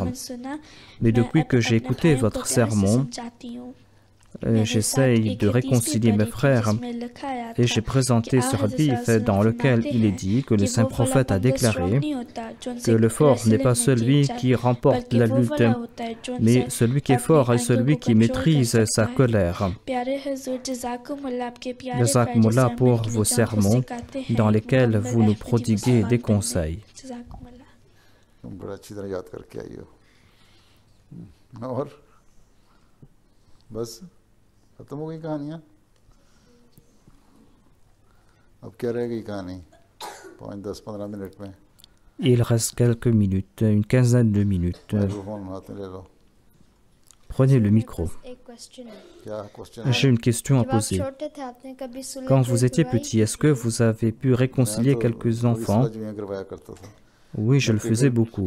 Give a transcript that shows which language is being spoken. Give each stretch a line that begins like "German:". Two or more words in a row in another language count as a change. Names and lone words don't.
French: Mais depuis que j'ai écouté votre sermon, j'essaye de réconcilier mes frères et j'ai présenté ce hadith dans lequel il est dit que le saint prophète a déclaré que le fort n'est pas celui qui remporte la lutte, mais celui qui est fort est celui qui maîtrise sa colère. Jazakumullah pour vos sermons dans lesquels vous nous prodiguez des conseils.
Urdu: ختم ہو گئی کہانیاں اب کیا رہ گئی کہانی 5، 10، 15 منٹ میں
French: Il reste quelques minutes, une quinzaine de minutes. prenez le micro. J'ai une question à poser. Quand vous étiez petit, est-ce que vous avez pu réconcilier quelques enfants? Oui, je le faisais beaucoup.